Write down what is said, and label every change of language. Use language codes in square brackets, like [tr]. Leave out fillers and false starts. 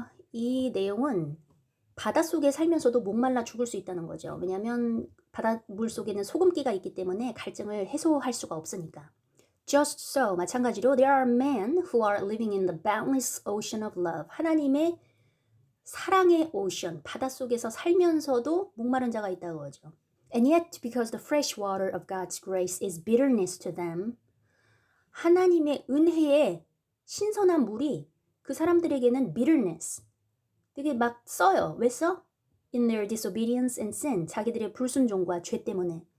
[ko] 이 내용은 바닷속에 살면서도 목말라 죽을 수 있다는 거죠. 왜냐하면 바닷물 속에는 소금기가 있기 때문에 갈증을 해소할 수가 없으니까. [en] Just so, [ko] 마찬가지로 [en] there are men who are living in the boundless ocean of love. [ko] 하나님의 사랑의 오션, 바닷속에서 살면서도 목마른 자가 있다고 하죠. [en] And yet, because the fresh water of God's grace is bitterness to them, [ko] 하나님의 은혜의 신선한 물이 그 사람들에게는 bitterness, 되게 막 써요. 왜 써? [en] In their disobedience and sin, [ko] 자기들의 불순종과 죄 때문에.